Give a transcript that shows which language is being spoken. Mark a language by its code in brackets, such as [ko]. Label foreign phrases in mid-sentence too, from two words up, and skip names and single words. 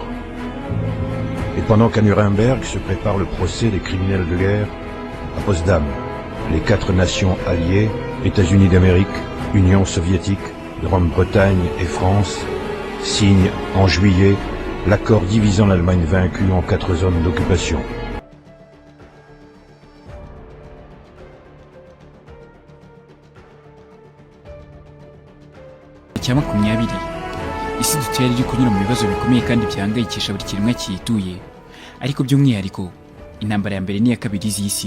[fr] Et pendant qu'à Nuremberg se prépare le procès des criminels de guerre, à Potsdam, les 4 nations alliées, États-Unis d'Amérique, Union soviétique, Grande-Bretagne et France, signent en juillet l'accord divisant l'Allemagne vaincue en 4 zones d'occupation. [rw] Cya 20 isi dutuye iri kunyura mu bibazo bikomeye kandi byahangayikisha buri kiremwa cyituye, ariko by'umwihariko intambara ya mbere n'iya kabiri z'isi.